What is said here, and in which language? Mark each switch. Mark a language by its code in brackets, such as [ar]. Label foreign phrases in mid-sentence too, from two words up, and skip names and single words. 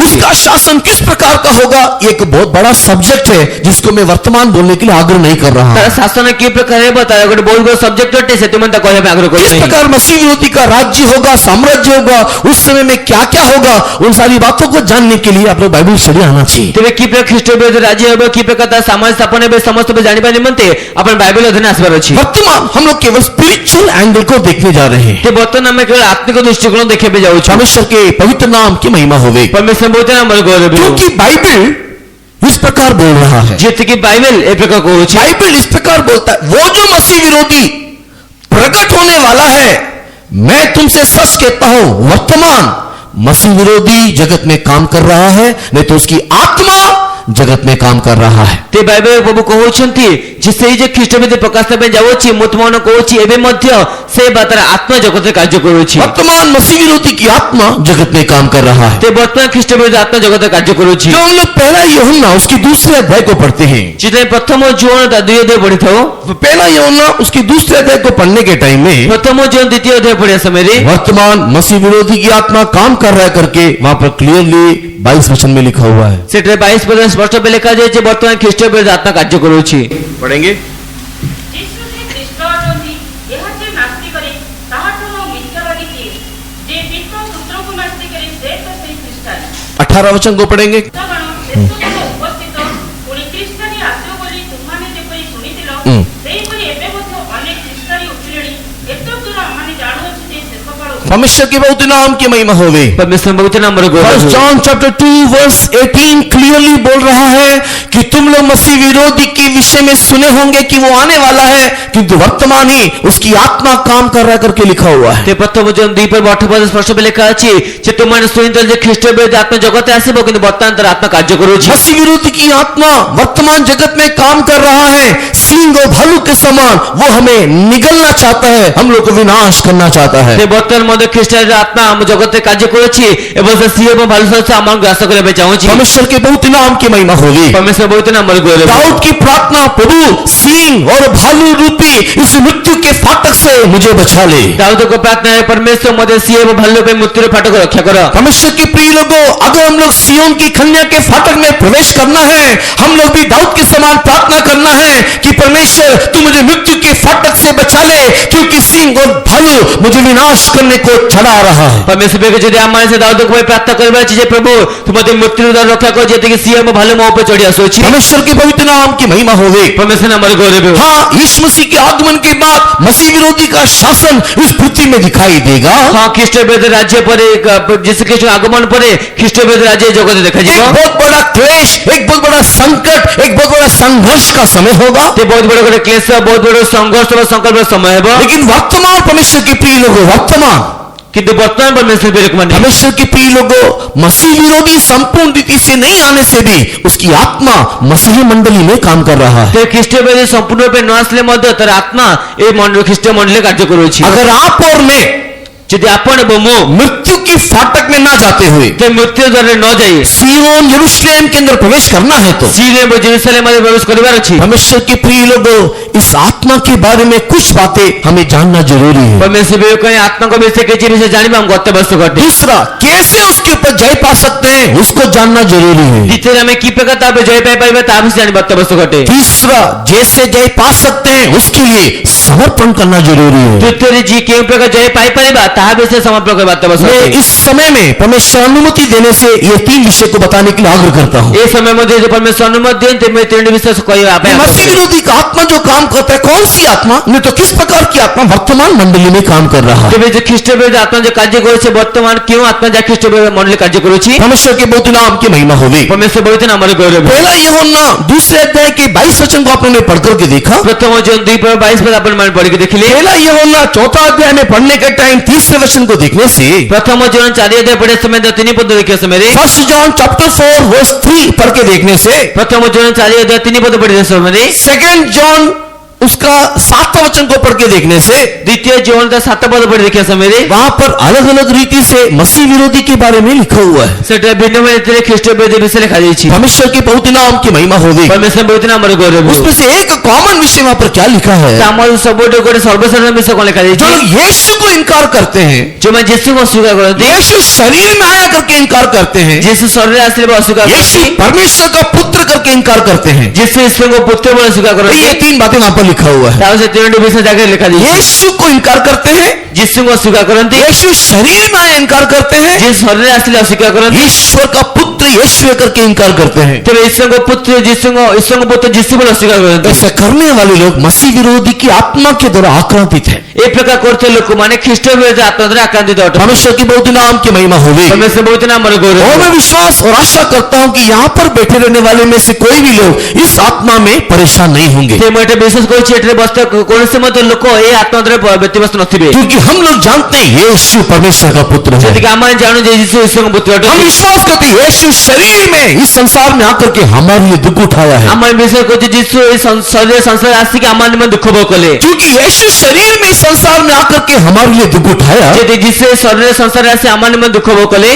[hi] उसका शासन किस प्रकार का होगा, ये एक बहुत बड़ा सब्जेक्ट है जिसको मैं वर्तमान बोलने के लिए आग्रह नहीं कर रहा [or] ତାର [hi] हूं। [or] ଶାସନ କି ପ୍ରକାର ହେବ ତାର ଗୋଟେ ବହୁତ ବଡ଼ ସବଜେକ୍ଟ ଅଟେ, ସେଥିପାଇଁ ତା କହିବା ପାଇଁ ଆଗ୍ରହ [hi] किस [or] କରୁନାହିଁ। [hi] प्रकार मसीह विरोधी का राज्य होगा, साम्राज्य होगा, उस समय में क्या क्या होगा, उन सारी बातों को जानने के लिए आप लोग [en] Bible study [hi] आना चाहिए। [or] ତେବେ କି ପ୍ରକାର ଖ୍ରୀଷ୍ଟ ବିରୋଧୀ ରାଜ୍ୟ ହେବ, କି ପ୍ରକାର ତାର ସମାଜ ସ୍ଥାପନ ହେବେ, ସମସ୍ତ ଜାଣିବା ନିମନ୍ତେ ଆପଣ ବାଇବେଲ ଅଧ୍ୟୟନ ଆସିବାର ଅଛି। [hi] वर्तमान हम लोग केवल [en] spiritual angle [hi] को देखने जा रहे हैं। ते [or] ବର୍ତ୍ତମାନ ଆମେ କେବଳ ଆତ୍ମିକ ଦୃଷ୍ଟିକୋଣ ଦେଖିବା ପାଇଁ ଯାଉଛୁ। [hi] परमेश्वर के पवित्र नाम की महिमा होवे, [or] ପରମେଶ୍ୱର ବହୁତ ନାମରେ ଗୌରବ ହେଉ। [hi] क्योंकि बाइबल इस प्रकार बोल रहा है। [or] ଯେତିକି ବାଇବେଲ ଏ ପ୍ରକାର କହୁଛି, [hi] बाइबल इस प्रकार बोलता है, वो जो मसीह विरोधी प्रकट होने वाला है, मैं तुमसे सच कहता हूं, वर्तमान मसीह विरोधी जगत में काम कर रहा है, नहीं तो उसकी आत्मा जगत में काम कर रहा है। [or] ते ବାଇବେଲ ପ୍ରଭୁ କହୁଛନ୍ତି ଯେ ସେଇ ଯେ ଖ୍ରୀଷ୍ଟ ବିରୋଧୀ ପ୍ରକାଶ ହେବା ପାଇଁ ଯାଉଛି, ମୁଁ ତୁମମାନଙ୍କୁ କହୁଛି ଏବେ ମଧ୍ୟ ସେ ବା ତାର ଆତ୍ମା ଜଗତରେ କାର୍ଯ୍ୟ କରୁଛି। [hi] वर्तमान मसीह विरोधी की आत्मा जगत में काम कर रहा है। [or] ते ବର୍ତ୍ତମାନ ଖ୍ରୀଷ୍ଟ ବିରୋଧୀ ଆତ୍ମା ଜଗତରେ କାର୍ଯ୍ୟ କରୁଛି। [hi] जो हम लोग पहला यूहन्ना उसकी दूसरे अध्याय को पढ़ते हैं, [or] ଯେତେବେଳେ ପ୍ରଥମ ଜୋନ ତା ଦୁଇ ଅଧ୍ୟାୟ ପଢିଥାଉ, [hi] तो पहला यूहन्ना उसकी दूसरे अध्याय को पढ़ने के टाइम में [or] ପ୍ରଥମ ଜୋନ ଦ୍ୱିତୀୟ ଅଧ୍ୟାୟ ପଢିବା ସମୟରେ [hi] वर्तमान मसीह विरोधी की आत्मा काम कर रहा है करके वहां पर क्लियरली 22 वचन में लिखा हुआ है। [or] ସେଠାରେ 22 ପଦ ସ୍ପଷ୍ଟ ଭାବେ ଲେଖାଯାଇଛି ବର୍ତ୍ତମାନ ଖ୍ରୀଷ୍ଟ ବିରୋଧୀ ଆତ୍ମା କାର୍ଯ୍ୟ କରୁଛି। [hi] पढ़ेंगे। [or] ଯୀଶୁ ଯେ ଖ୍ରୀଷ୍ଟ ଅଟନ୍ତି, ଏହା ଯେ ନାସ୍ତି କରେ ତାହାଠୁ ମୁଁ ମିଥ୍ୟାବାଦୀ କିଏ? ଯେ ପିତା ପୁତ୍ରକୁ ନାସ୍ତି କରେ ସେ ତ ସେଇ ଖ୍ରୀଷ୍ଟାନ। [hi] 18 वचन को पढ़ेंगे। [or] ଭକ୍ତଗଣ ଶେଷକାଳ ଉପସ୍ଥିତ, ପୁଣି ଖ୍ରୀଷ୍ଟାନୀ ଆସିବ ବୋଲି ତୁମମାନେ ଯେପରି ଶୁଣିଥିଲ, ସେହିପରି ଏବେ ମଧ୍ୟ ଅନେକ ଖ୍ରୀଷ୍ଟାନୀ ଉଠିଲେଣି। ଏତଦ୍ଦ୍ୱାରା ଆମମାନେ ଜାଣୁଅଛୁ ଯେ ଶେଷକାଳ [hi] परमेश्वर के बहुत नाम की महिमा होवे। [or] ପରମେଶ୍ୱର ବହୁତ ନାମରେ ଗୌରବ [hi] फर्स्ट [or] ହେଉ। [en] John chapter 2 verse 18 clearly [hi] बोल रहा है कि तुम लोग मसीह विरोधी के विषय में सुने होंगे कि वो आने वाला है, किंतु वर्तमान ही उसकी आत्मा काम कर रहा है करके लिखा हुआ है। ते [or] ପ୍ରଥମ ଜୋନ 2 ପଦ 8 ପଦ ସ୍ପଷ୍ଟ ଭାବେ ଲେଖା ଅଛି ଯେ ତୁମମାନେ ଶୁଣିଥିଲ ଯେ ଖ୍ରୀଷ୍ଟ ବିରୋଧୀ ଆତ୍ମା ଜଗତରେ ଆସିବ, କିନ୍ତୁ ବର୍ତ୍ତମାନ ତାର ଆତ୍ମା କାର୍ଯ୍ୟ କରୁଛି। [hi] मसीह विरोधी की आत्मा वर्तमान जगत में काम कर रहा है, सिंह और भालू के समान वो हमें निगलना चाहता है, हम लोग को विनाश करना चाहता है। [or] ସେ ବର୍ତ୍ତମାନ ମଧ୍ୟ ଖ୍ରୀଷ୍ଟର ଆତ୍ମା ଆମ ଜଗତରେ କାର୍ଯ୍ୟ କରୁଛି ଏବଂ ସେ ସିଂହ ଏବଂ ଭାଲୁ ସହିତ ଆମକୁ ଗ୍ରାସ କରିବା ପାଇଁ ଚାହୁଁଛି। [hi] परमेश्वर के बहुत नाम की महिमा होगी। [or] ପରମେଶ୍ୱର ବହୁତ ନାମରେ ଗୌରବ ହେଉ। [hi] दाऊद की प्रार्थना, प्रभु सिंह और भालू रूपी इस मृत्यु के फाटक से मुझे बचा ले। [or] ଦାଉଦଙ୍କ ପ୍ରାର୍ଥନା [hi] है, परमेश्वर [or] ମୋତେ ସିଂହ ଏବଂ ଭାଲୁ ପାଇଁ ମୃତ୍ୟୁର ଫାଟକ ରକ୍ଷା କର। [hi] परमेश्वर के प्रिय लोगों, अगर हम लोग सिय्योन की कन्या के फाटक में प्रवेश करना है, हम लोग भी दाऊद के समान प्रार्थना करना है कि परमेश्वर तू मुझे मृत्यु के फाटक से बचा ले, क्योंकि सिंह और भालू मुझे विनाश करने को चढ़ा रहा है। [or] ପରମେଶ୍ୱର ଯଦି ଆମମାନେ ସେ ଦାଉଦଙ୍କ ପାଇଁ ପ୍ରାର୍ଥନା କରିବା ଅଛି ଯେ ପ୍ରଭୁ ତୁ ମୋତେ ମୃତ୍ୟୁର ଦ୍ୱାରା ରକ୍ଷା କର, ଯେତିକି ସିଂହ ଏବଂ ଭାଲୁ ମୋ ଉପରେ ଚଢ଼ି ଆସୁଅଛି। [hi] परमेश्वर के पवित्र नाम की महिमा होवे। [or] ପରମେଶ୍ୱର ନାମରେ ଗୌରବ ହେଉ। [hi] हाँ, यीशु मसीह के आगमन के बाद मसीह विरोधी का शासन इस पृथ्वी में दिखाई देगा। [or] ହଁ, ଖ୍ରୀଷ୍ଟ ବିରୋଧୀ ରାଜ୍ୟ ପରେ ଯୀଶୁ ଖ୍ରୀଷ୍ଟ ଆଗମନ ପରେ ଖ୍ରୀଷ୍ଟ ବିରୋଧୀ ରାଜ୍ୟ ଜଗତରେ ଦେଖାଯିବ। [hi] एक बहुत बड़ा क्लेश, एक बहुत बड़ा संकट, एक बहुत बड़ा संघर्ष का समय होगा। [or] ତେ ବହୁତ ବଡ଼ ଗୋଟେ କ୍ଲେଶ, ବହୁତ ବଡ଼ ସଂଘର୍ଷ ବା ସଂକଳ୍ପର ସମୟ ହେବ। [hi] लेकिन वर्तमान परमेश्वर के प्रिय लोगों, वर्तमान [or] କିନ୍ତୁ ବର୍ତ୍ତମାନ ପରମେଶ୍ୱର ବିରୋଧୀ [hi] परमेश्वर के प्रिय लोगों, मसीह विरोधी संपूर्ण रीति से नहीं आने से भी उसकी आत्मा मसीह मंडली में काम कर रहा है। ते [or] ଖ୍ରୀଷ୍ଟ ବିରୋଧୀ ସମ୍ପୂର୍ଣ୍ଣ ରୂପେ ନ ଆସିଲେ ମଧ୍ୟ ତାର ଆତ୍ମା ଏ ଖ୍ରୀଷ୍ଟ ମଣ୍ଡଳୀରେ କାର୍ଯ୍ୟ କରୁଅଛି। [hi] अगर आप और मैं [or] ଯଦି ଆପଣ ଏବଂ ମୁଁ [hi] मृत्यु की फाटक में ना जाते हुए [or] ते ମୃତ୍ୟୁ ଦ୍ୱାରରେ ନ ଯାଇ [hi] सिय्योन यरूशलेम के अंदर प्रवेश करना है तो [or] ସିଂହ ଏବଂ ଜେରୁସାଲେମ ମଧ୍ୟରେ ପ୍ରବେଶ କରିବାର ଅଛି। [hi] परमेश्वर के प्रिय लोगों, इस आत्मा के बारे में कुछ बातें हमें जानना जरूरी है। [or] ପରମେଶ୍ୱର ବିରୋଧୀ ଆତ୍ମାଙ୍କ ବିଷୟରେ କିଛି ବିଷୟ ଜାଣିବା ଆମକୁ ଅତ୍ୟାବଶ୍ୟକ ଅଟେ। [hi] दूसरा, कैसे उसके ऊपर जय पा सकते हैं उसको जानना जरूरी है। [or] ଦ୍ୱିତୀୟରେ ଆମେ କି ପ୍ରକାର ତା ଉପରେ ଜୟ ପାଇପାରିବା ତାହା ବିଷୟରେ ଜାଣିବା ଅତ୍ୟାବଶ୍ୟକ ଅଟେ। [hi] तीसरा, जैसे जय पा सकते हैं उसके लिए समर्पण करना जरूरी है। [or] ତୃତୀୟରେ ଯିଏ କେଉଁ ପ୍ରକାର ଜୟ ପାଇପାରିବା ତାହା ବିଷୟରେ ସମର୍ପଣ କରିବା ଅତ୍ୟାବଶ୍ୟକ [hi] मैं [or] ଅଟେ। [hi] इस समय में परमेश्वर अनुमति देने से ये 3 विषय को बताने के लिए आग्रह करता हूँ। [or] ଏ ସମୟ ମଧ୍ୟରେ ଯଦି ପରମେଶ୍ୱର ଅନୁମତି ଦିଅନ୍ତି ତେବେ ତିନୋଟି ବିଷୟ କହିବା ପାଇଁ [hi] मसीह [or] ଆବଶ୍ୟକ। [hi] विरोधी का आत्मा जो काम करता है, कौन सी आत्मा, नहीं तो किस प्रकार की आत्मा वर्तमान मंडली में काम कर रहा है। [or] ତେବେ ଯେ ଖ୍ରୀଷ୍ଟ ବିରୋଧୀ ଆତ୍ମା ଯେ କାର୍ଯ୍ୟ କରୁଛି ବର୍ତ୍ତମାନ କେଉଁ ଆତ୍ମା ଯାହା ଖ୍ରୀଷ୍ଟ ବିରୋଧୀ ମଣ୍ଡଳୀ କାର୍ଯ୍ୟ କରୁଛି। [hi] परमेश्वर के बहुत नाम की महिमा होगी। [or] ପରମେଶ୍ୱର ବହୁତ ନାମରେ ଗୌରବ ହେଉ। [hi] पहला यूहन्ना दूसरे अध्याय के 22 वचन को आपने पढ़ करके देखा। [or] ପ୍ରଥମ ଜୋନ 2 ପଦ 22 ପଦ ଆପଣମାନେ ପଢିକି ଦେଖିଲେ। [hi] पहला यूहन्ना चौथा अध्याय में पढ़ने के टाइम तीसरे वचन को देखने से, [or] ପ୍ରଥମ ଜୋନ 4 ଅଧ୍ୟାୟ ପଢିବା ସମୟରେ 3 ପଦ ଦେଖିବା ସମୟରେ, [en] First John chapter 4 verse 3 [hi] पढ़ के देखने से, [or] ପ୍ରଥମ ଜୋନ 4 ଅଧ୍ୟାୟ 3 ପଦ ପଢିବା ସମୟରେ, [en] Second John [hi] उसका 7वां वचन को पढ़ के देखने से [or] ଦ୍ୱିତୀୟ ଜୋହନ 7 ପଦ ପଢି ଦେଖିବା ସମୟରେ [hi] वहां पर अलग अलग रीति से मसीह विरोधी के बारे में लिखा हुआ है। [or] ସେଟା ଭିନ୍ନ ଭିନ୍ନ ରୀତିରେ ଖ୍ରୀଷ୍ଟ ବିରୋଧୀ ବିଷୟରେ ଲେଖାଯାଇଛି। [hi] परमेश्वर के पवित्र नाम की महिमा हो गई। [or] ପରମେଶ୍ୱର ବହୁତ ନାମର ଗୌରବ। [hi] उसमें से एक कॉमन विषय वहां पर क्या लिखा है? [or] ଆମର ସବୁଠୁ ଗୋଟେ ସର୍ବସାଧାରଣ ବିଷୟ କଣ [hi] जो [or] ଲେଖାଯାଇଛି? [hi] लोग यीशु को इनकार करते हैं, [or] ଯୋଉମାନେ ଯୀଶୁଙ୍କୁ ଅସ୍ୱୀକାର କରନ୍ତି, [hi] यीशु शरीर में आया करके इनकार करते हैं, [or] ଯୀଶୁ ଶରୀରରେ ଆସିଲେ ବା ଅସ୍ୱୀକାର [hi] यीशु [or] କରନ୍ତି, [hi] परमेश्वर का पुत्र करके इनकार करते हैं। [or] ଯୀଶୁ ଈଶ୍ୱରଙ୍କ ପୁତ୍ର ବୋଲି ଅସ୍ୱୀକାର [hi] तो [or] କରନ୍ତି। [hi] ये 3 बातें वहां पर लिखा हुआ है। [or] ତାର ସେ ତିନୋଟି ବିଷୟ ଜାଗାରେ ଲେଖାଯାଇଛି। [hi] यीशु को इनकार करते हैं, [or] ଯୀଶୁଙ୍କୁ ଅସ୍ୱୀକାର କରନ୍ତି, [hi] यीशु शरीर में आया इनकार करते हैं, [or] ଯୀଶୁ ଶରୀରରେ ଆସିଲେ ଅସ୍ୱୀକାର କରନ୍ତି, [hi] ईश्वर का पुत्र यीशु करके इनकार करते हैं। [or] ତେବେ ଈଶ୍ୱରଙ୍କ ପୁତ୍ର ଈଶ୍ୱରଙ୍କ ପୁତ୍ର ଯୀଶୁ ବୋଲି ଅସ୍ୱୀକାର କରନ୍ତି। [hi] ऐसा करने वाले लोग मसीह विरोधी की आत्मा के द्वारा आक्रांतित हैं। [or] ଏ ପ୍ରକାର କରୁଥିବା ଲୋକମାନେ ଖ୍ରୀଷ୍ଟ ବିରୋଧୀ ଆତ୍ମା ଦ୍ୱାରା ଆକ୍ରାନ୍ତିତ ଅଟନ୍ତି। [hi] परमेश्वर की बहुत नाम की महिमा हो गई। [or] ପରମେଶ୍ୱର ବହୁତ ନାମର ଗୌରବ। [hi] और मैं विश्वास और आशा करता हूं कि यहाँ पर बैठे रहने वाले में से कोई भी लोग इस आत्मा में परेशान नहीं होंगे, [or] ସେ ମୁଁ ଏଟା ବିଶ୍ୱାସ କରୁଛି ଏଠାରେ ବସିଥିବା କୌଣସି ମଧ୍ୟ ଲୋକ ଏ ଆତ୍ମା ଦ୍ୱାରା ବ୍ୟତିବ୍ୟସ୍ତ ନଥିବେ। [hi] क्योंकि हम लोग जानते हैं यीशु परमेश्वर का पुत्र है। [or] ଯେତିକି ଆମେ ଜାଣୁ ଯେ ଯୀଶୁ ଈଶ୍ୱରଙ୍କ ପୁତ୍ର [hi] हम [or] ଅଟନ୍ତି। [hi] विश्वास करते हैं यीशु शरीर में इस संसार में आकर के हमारे लिए दुख उठाया है। [or] ଆମେ ବିଶ୍ୱାସ କରୁଛୁ ଯୀଶୁ ଏ ଶରୀର ସଂସାର ଆସିକି ଆମ ନିମନ୍ତେ ଦୁଃଖ ଭୋଗ କଲେ। [hi] क्योंकि यीशु शरीर में इस संसार में आकर के हमारे लिए दुख उठाया। [or] ଯଦି ଯୀଶୁ ଏ ଶରୀର ସଂସାର ଆସି ଆମ ନିମନ୍ତେ ଦୁଃଖ ଭୋଗ କଲେ,